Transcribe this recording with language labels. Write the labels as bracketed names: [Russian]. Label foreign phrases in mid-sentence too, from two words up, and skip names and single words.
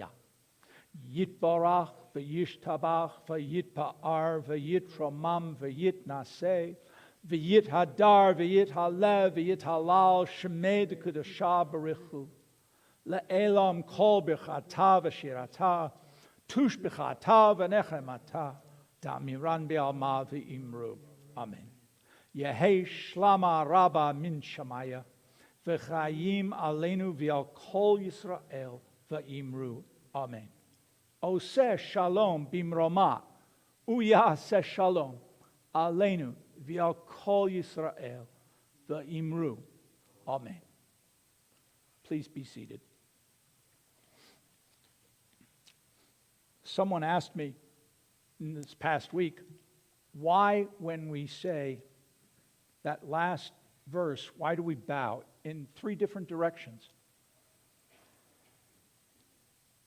[Aramaic] יתברך וישתבח ויתפאר ויתרומם ויתנשא ויתהדר ויתעלה ויתהלל שמיה דקודשא בריך הוא לעלם כל ברכתא ושירתא תשבחתא ונחמתא דאמירן בעלמא ואמרו. אמן יהא שלמא רבא מן שמיא וחיים עלינו ועל כל ישראל ואמרו אמן. [Hebrew] עושה שלום במרומיו הוא יעשה שלום עלינו ועל כל ישראל ואמרו. [English] Amen. Please be seated. Someone asked me in this past week, why when we say that last verse, why do we bow in 3 different directions?